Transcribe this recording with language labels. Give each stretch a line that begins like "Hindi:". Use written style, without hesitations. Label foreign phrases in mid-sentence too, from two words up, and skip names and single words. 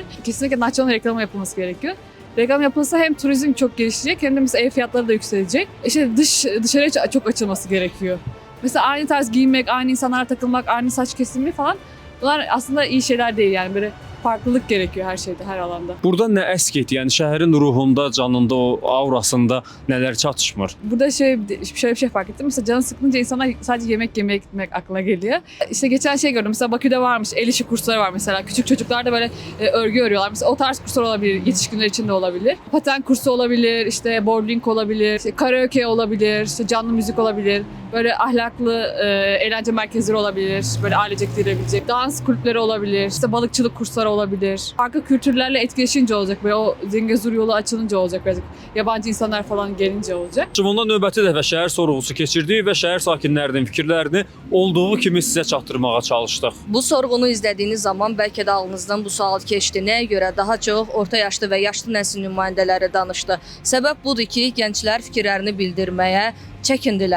Turkish: Kesinlikle Nahçıvan'ın reklamı yapılması gerekiyor. Reklam yapılsa hem turizm çok gelişecek hem de mesela ev fiyatları da yükselecek. İşte dışarıya çok açılması gerekiyor. Mesela aynı tarz giyinmek, aynı insanlara takılmak, aynı saç kesimi falan bunlar aslında iyi şeyler değil yani böyle farklılık gerekiyor her şeyde, her alanda.
Azerbaijani: Burada nə əsk etdi? Yəni şəhərin ruhunda, canında, o aurasında nələr çatışmır?
Turkish: Burada şöyle bir şey fark ettim. Mesela canı sıkılınca insanlar sadece yemek yemeye gitmek aklına geliyor. İşte geçen şey gördüm. Mesela Bakü'de varmış. El işi kursları var mesela. Küçük çocuklar da böyle örgü örüyorlar. Mesela o tarz kurslar olabilir. Yetişkinler için de olabilir. Paten kursu olabilir. İşte bowling olabilir. İşte karaoke olabilir. İşte canlı müzik olabilir. Böyle ahlaklı eğlence merkezleri olabilir. Böyle ailecek gidilebilecek. Dans kulüpleri olabilir. İşte balıkçılık kursları olabilir. Farklı kültürlerle etkileşince olacak. Böyle o Zengezur yolu açılınca olacak. Birazcık yabancı insanlar falan gelince olacak.
Azerbaijani: Cumhurda növbəti dəfə şəhər sorğusu keçirdik və şəhər sakinlərinin fikirlərini olduğu kimi sizə çatdırmağa çalışdıq. Bu sorğunu izlədiyiniz zaman bəlkə də ağlınızdan bu sual keçdi. Nəyə görə daha çox orta yaşlı və yaşlı nəsil nümayəndələri danışdı? Səbəb budur ki, gənclər fikirlərini bildirməyə çəkindilər.